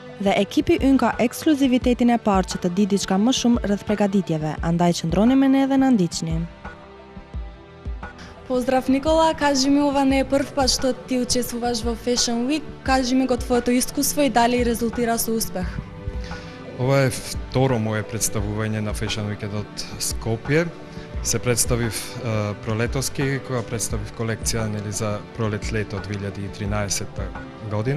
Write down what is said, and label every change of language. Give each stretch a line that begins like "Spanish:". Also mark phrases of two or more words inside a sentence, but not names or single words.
Albanian: Dhe ekipi ynë ka ekskluzivitetin e parë që të di diçka më shumë rreth përgatitjeve, andaj qëndroni me ne dhe na ndiqni.
Macedonian: Pozdrav Nikola, кажи ова не е прв пат што ти учествуваш во Fashion Week. Кажи го твоето искуство и дали резултира со успех. Ова е второ мое представување на Fashion Weekend од Скопје. Се представив пролетоски, кога представив колекција за пролет-лето 2013 година.